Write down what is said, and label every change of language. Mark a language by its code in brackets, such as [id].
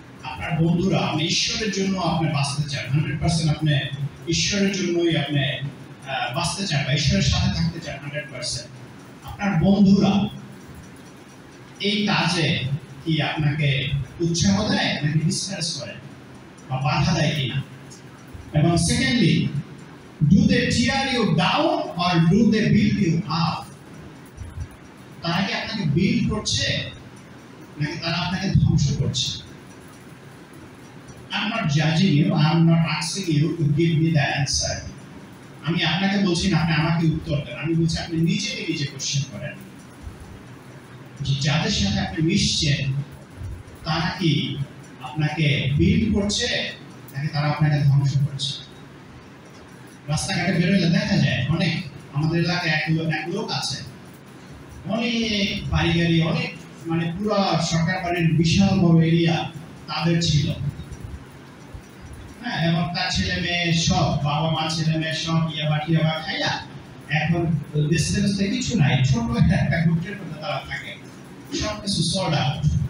[bn] আপনার বন্ধুরা, আপনি ঈশ্বরের জন্য আপনি বাঁচতে চান, 100% আপনি ঈশ্বরের জন্যই আপনি বাঁচতে চান বা ঈশ্বরের সাথে থাকতে চান 100%, আপনার বন্ধুরা এই কাজে কি আপনাকে উৎসাহ দেয় নাকি ডিসকারেজ করে বা বাধা দেয় কিনা? [en] এবং secondly, do they tear you down or do they build you up? [bn] তারা কি আপনাকে বিল্ড করছে নাকি তারা আপনাকে ধ্বংস করছে? [en] I'm not judging you, I'm not asking you to give me the answer. [bn] আমি আপনাকে বলছি না আপনি আমাকে উত্তর দেন, আমি বলছি আপনি নিজেকে নিজে কোশ্চেন করেন যে যাদের সাথে আপনি মিশছেন তারা কি আপনাকে বিল্ড করছে নাকি তারা আপনাকে ধ্বংস করছে? রাস্তাঘাটে বেরোলে দেখা যায় অনেক, আমাদের এলাকায় এক লোক আছে, অনেক বাড়ি গাড়ি, অনেক মানে পুরো সরকার বাড়ির বিশাল বড় এরিয়া তাদের ছিল, হ্যাঁ, এবং তার ছেলে মেয়ে সব, বাবা মা ছেলে মেয়ে সব ইয়াবা খাইয়া এখন ডিস্টেন্সে কিছু নাই, ছোট একটা গ্রুপের মধ্যে তারা থাকে, সব কিছু সর্ট আউট।